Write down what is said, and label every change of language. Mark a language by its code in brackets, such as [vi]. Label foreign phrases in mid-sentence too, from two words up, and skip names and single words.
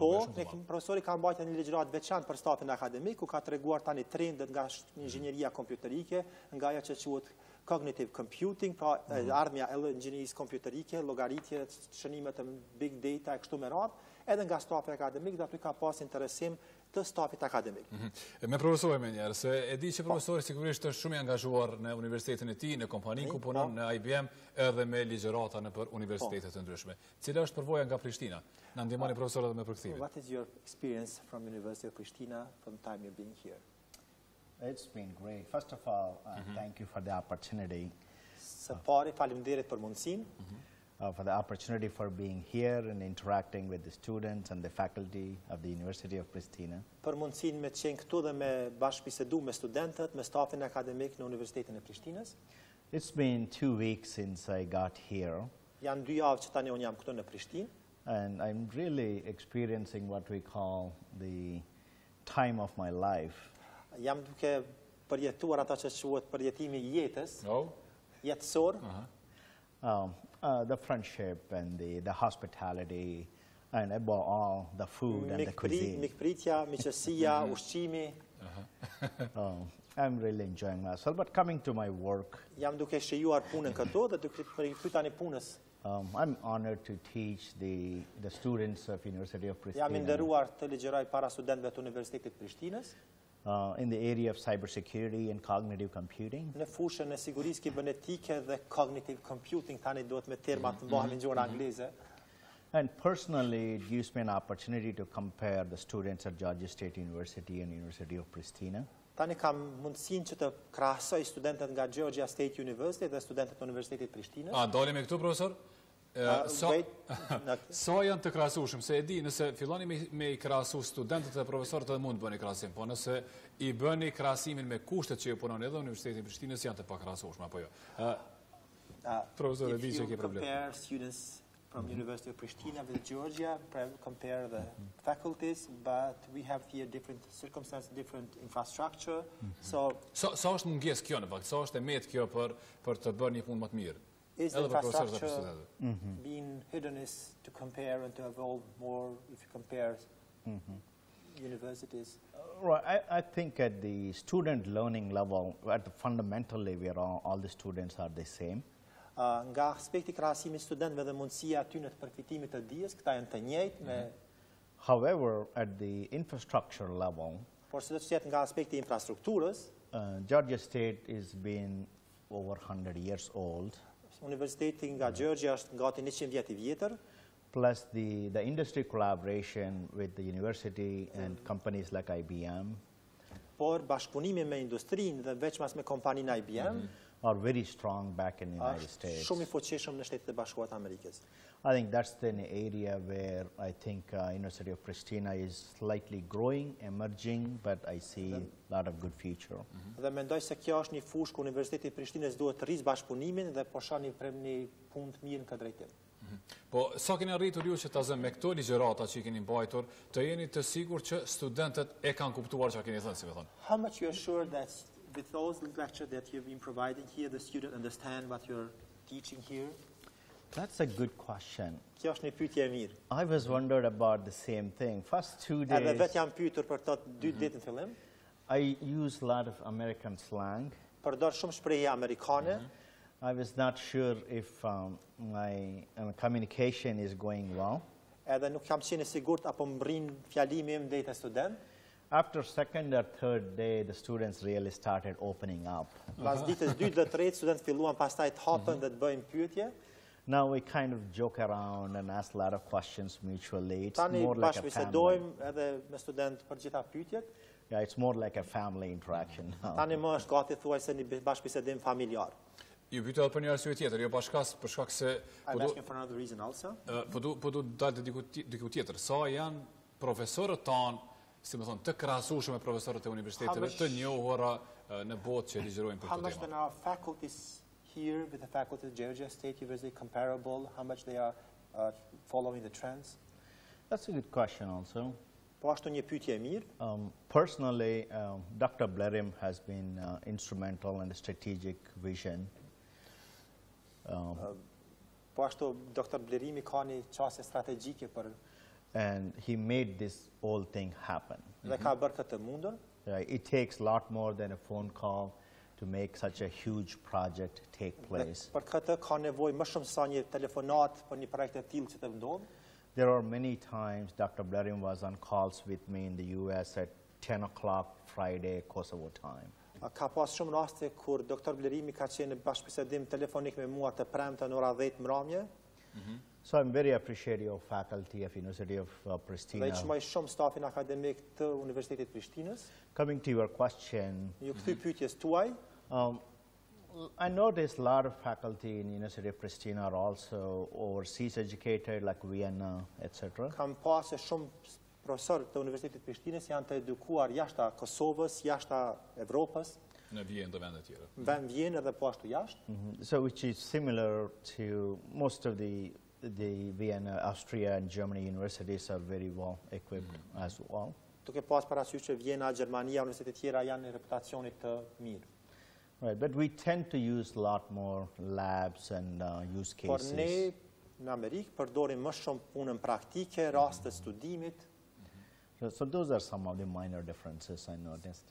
[sq] Po, profesori ka mbajtur një ligjërat veçantë për stafin akademik, ku ka treguar tani trendet nga inxhinieria kompjuterike, nga ajo që quhet [en] cognitive computing, [sq] pra ardhmja e inxhinierisë kompjuterike, llogaritje, shënime të [en] big data [sq] e kështu me radhë, edhe nga stafi akademik, dhe aty ka pas interesim të stafit akademik. Me profesorin me njerë, se e di që profesori sigurisht është shumë i angazhuar në universitetin e tij, në kompaninë ku punon në IBM, edhe me ligjërata në për universitetet të ndryshme. Cila është përvoja nga Prishtina? Na ndihmoni profesorët me përkthimin. [en] What is your experience from University of Pristina from the time you've been here? It's been great. First of all, thank you for the opportunity. [sq] Së pari, faleminderit për mundësinë. [en] for the opportunity for being here and interacting with the students and the faculty of the University of Pristina. [sq] Për mundësinë me të qenë këtu dhe me bashkëbisedu me studentët, me stafin akademik në Universitetin e Prishtinës. [en] It's been 2 weeks since I got here. [sq] Janë 2 javë që tani unë jam këtu në Prishtinë. [en] And I'm really experiencing what we call the time of my life. [sq] Jam duke përjetuar ata që quhet përjetimi i jetës. Jetësor. [en] The friendship and the hospitality, and above all, the food and the cuisine. [sq] Mikpritja, miqësia, ushqimi. [en] I'm really enjoying myself, but coming to my work, [sq] Jam duke shijuar punën këtu dhe duke përkthyer tani punës. [en] I'm honored to teach the students of University of [sq] Jam i Pristina nderuar të ligjëroj para studentëve të Universitetit të Prishtinës [en] in the area of cybersecurity and cognitive computing. [sq] në fushën e sigurisë kibernetike dhe [en] cognitive computing, [sq] tani duhet me terma të mbahemi në gjuhën angleze. [en] And personally, it gives me an opportunity to compare the students at Georgia State University and University of Pristina. [sq] Tani kam mundësinë që të krahasoj studentët nga Georgia State University dhe studentët e Universitetit të Prishtinës. A, doli me këtu, profesor? Sa janë të krahasueshëm? Se e di, nëse filloni me i krahasu studentët dhe profesorët edhe mund të bëni krahasim, po nëse i bëni krahasimin me kushtet që ju punoni edhe Universiteti i Prishtinës janë të pakrahasueshme, apo jo? Profesor, e di që ke problem. [en] If you compare students from University of Pristina with Georgia, compare the faculties, but we have here different circumstances, different infrastructure. So [sq] Sa është mungesë kjo në fakt? Sa është e metë kjo për të bërë një punë më të mirë? [en] is the [sq] Edhe për profesorët dhe për [en] infrastructure [sq] studentët. [en] being hiddenness to compare and to evolve more if you compare universities? Right, I think at the student learning level, at the fundamentally, all the students are the same. [sq] Nga aspekti krahasimit studentëve dhe mundësia aty në të përfitimit të dijes, këta janë të njëjtë me [en] However, at the infrastructure level, [sq] por së të nga aspekti i infrastrukturës, [en] Georgia State is been over 100 years old. [sq] Universiteti nga Georgia është gati 100 vjet I vjetër. [en] Plus the industry collaboration with the university and companies like IBM. [sq] Por bashkëpunimi me industrinë dhe veçmas me kompaninë IBM [en] are very strong back in the United States. [sq] Shumë I fuqishëm në Shtetet e Bashkuara të Amerikës. [en] I think that's an area where I think University of Pristina is slightly growing, emerging, but I see a lot of good future. [sq] Dhe mendoj se kjo është një fushë ku Universiteti I Prishtinës duhet të rrisë bashkëpunimin dhe po shoh një punë të mirë në këtë drejtim. Po, sa keni arritur ju që ta zëmë me këto ligjërata që I keni mbajtur, të jeni të sigurt që studentët e kanë kuptuar çfarë keni thënë, si më thonë? [en] How much you are sure that with those lectures that you've been providing here, the students understand what you're teaching here? That's a good question. [sq] Kjo është një pyetje e mirë. [en] I was wondered about the same thing. First 2 [sq] Edhe [en] days, [sq] vetë jam pyetur për këto 2 ditë në fillim. [en] I use a lot of American slang. [sq] Përdor shumë shprehje amerikane. [en] I was not sure if my communication is going well. [sq] Edhe nuk kam qenë I sigurt apo mbrin fjalimi im drejt student. [en] After second or third day, the students really started opening up. [sq] Pas ditës 2 dhe 3 studentët filluan pastaj të hapen dhe të bëjnë pyetje. [en] Now we kind of joke around and ask a lot of questions mutually. It's [sq] Tani [en] more like a family. [sq] bashkëbisedojmë edhe me student për gjitha pyetjet. [en] Yeah, it's more like a family interaction now. [sq] Tani më është gati thuajse një bashkëbisedim familjar. Ju pyeta edhe për një arsye tjetër, jo për shkak se [en] I'm asking for another reason also. [sq] po du dalë diku tjetër. Sa janë profesorët tanë, si më thonë, të krahasueshëm me profesorët e universiteteve të njohura në botë që ligjërojnë për [en] How [sq] këtë [en] much [sq] temë? [en] then our faculties here with the faculty of Georgia State University comparable? How much they are following the trends? That's a good question also. [sq] Po ashtu një pyetje e mirë. [en] Personally, Dr. Blerim has been instrumental in the strategic vision. [sq] Po ashtu Dr. Blerimi ka një çështje strategjike për [en] And he made this whole thing happen. [sq] dhe ka bërë këtë mundur. [en] It takes a lot more than a phone call to make such a huge project take place. [sq] Për këtë ka nevojë më shumë sa një telefonat për një projekt të tillë që të ndodh. [en] There are many times Dr. Blerim was on calls with me in the US at 10 o'clock Friday Kosovo time. [sq] Ka pas shumë raste kur Dr. Blerimi ka qenë në bashkëbisedim telefonik me mua të premte në ora 10 mramje. [en] So I'm very appreciative of faculty of University of [sq] Dhe [en] Pristina. [sq] I çmoj shumë stafin akademik të Universitetit Prishtinës. [en] Coming to your question, [sq] Ju kthy pyetjes tuaj. I noticed a lot of faculty in University of Pristina are also overseas educated, like Vienna, etc. Kam pasë shumë profesor të Universitetit Prishtinës janë të edukuar jashtë Kosovës, jashtë Evropës. Në Vjenë dhe vendet tjera. Vend Vjenë edhe po ashtu jashtë. [en] So which is similar to most of the Vienna, Austria and Germany universities are very well equipped as well. [sq] Duke pas parasysh që Vjena, Gjermania, universitetet tjera janë në reputacionit të mirë. [en] Right, but we tend to use a lot more labs and use cases. [sq] Por ne në Amerikë përdorim më shumë punën praktike, raste studimit. [en] So those are some of the minor differences I noticed.